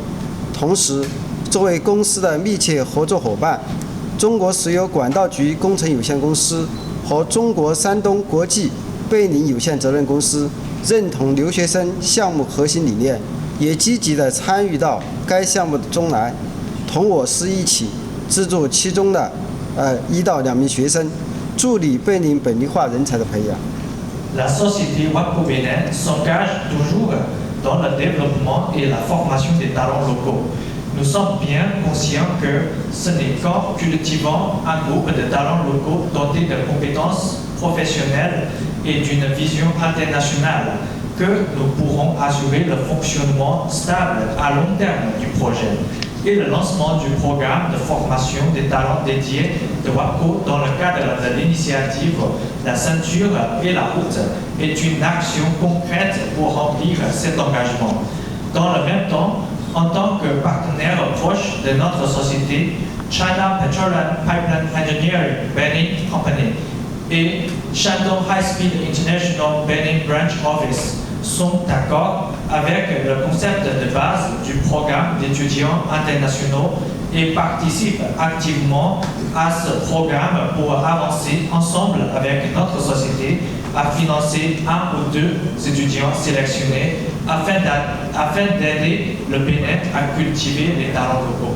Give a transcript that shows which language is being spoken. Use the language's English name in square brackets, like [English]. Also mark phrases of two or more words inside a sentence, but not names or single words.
[Chinese] 同时，作为公司的密切合作伙伴，中国石油管道局工程有限公司和中国山东国际贝宁有限责任公司认同留学生项目核心理念，也积极地参与到该项目的中来，同我司一起资助其中的1到2名学生，助力贝宁本地化人才的培养。 [French] La société WAPCO Bénin s'engage toujours dans le développement et la formation des talents locaux. Nous sommes bien conscients que ce n'est qu'en cultivant un groupe de talents locaux dotés de compétences professionnelles et d'une vision internationale que nous pourrons assurer le fonctionnement stable à long terme du projet et le lancement du programme de formation des talents dédiés de WAPCO dans le cadre de l'initiative La ceinture et la route est une action concrète pour remplir cet engagement. Dans le même temps, en tant que partenaire proche de notre société, China Petroleum Pipeline Engineering Benin Company et Shandong High Speed International Benin Branch Office sont d'accord avec le concept de base du programme d'étudiants internationaux et participe activement à ce programme pour avancer ensemble avec notre société à financer un ou deux étudiants sélectionnés afin d'aider le Bénin à cultiver les talents locaux.